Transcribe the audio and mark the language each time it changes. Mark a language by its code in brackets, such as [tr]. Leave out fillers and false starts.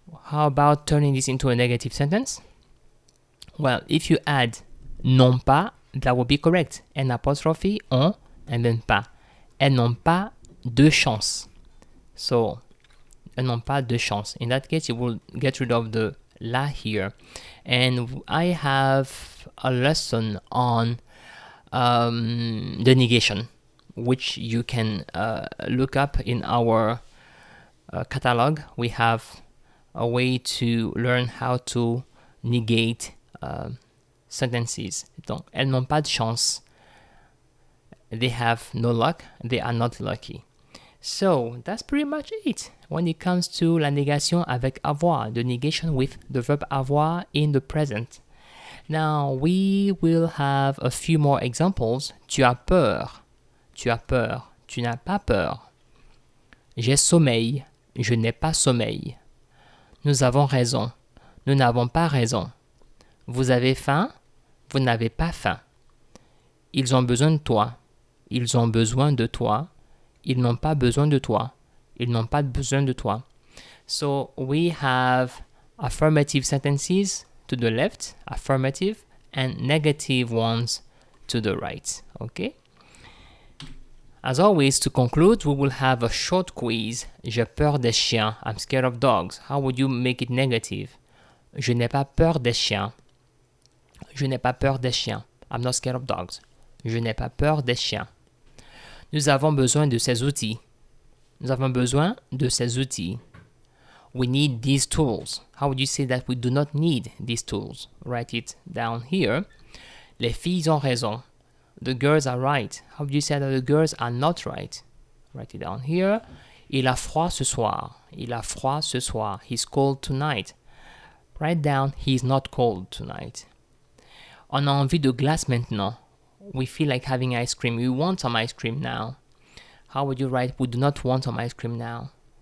[en] How about turning this into a negative sentence? Well, if you add [fr] non pas, [en] that would be correct. An apostrophe, on, and then pas. [fr] Elles n'ont pas de chance. So, elles n'ont pas de chance. [en] In that case, you will get rid of the la here. And I have a lesson on the negation, which you can look up in our catalog. We have a way to learn how to negate sentences. [fr] Donc, elles n'ont pas de chance. [en] They have no luck. They are not lucky. So that's pretty much it when it comes to [fr] la négation avec avoir, [en] the negation with the verb avoir in the present. Now we will have a few more examples. [fr] Tu as peur. Tu as peur. Tu n'as pas peur. J'ai sommeil. Je n'ai pas sommeil. Nous avons raison. Nous n'avons pas raison. Vous avez faim? Vous n'avez pas faim. Ils ont besoin de toi. Ils ont besoin de toi. Ils n'ont pas besoin de toi. Ils n'ont pas besoin de toi. [en] So we have affirmative sentences to the left, affirmative, and negative ones to the right. Okay? As always, to conclude, we will have a short quiz. [fr] J'ai peur des chiens. [en] I'm scared of dogs. How would you make it negative? [fr] Je n'ai pas peur des chiens. Je n'ai pas peur des chiens. [en] I'm not scared of dogs. [fr] Je n'ai pas peur des chiens. Nous avons besoin de ces outils. Nous avons besoin de ces outils. [en] We need these tools. How would you say that we do not need these tools? Write it down here. [fr] Les filles ont raison. [en] The girls are right. How would you say that the girls are not right? Write it down here. [fr] Il a froid ce soir. Il a froid ce soir. [en] He's cold tonight. Write down, he's not cold tonight. [fr] On a envie de glace maintenant. [en] We feel like having ice cream. We want some ice cream now. How would you write, we do not want some ice cream now?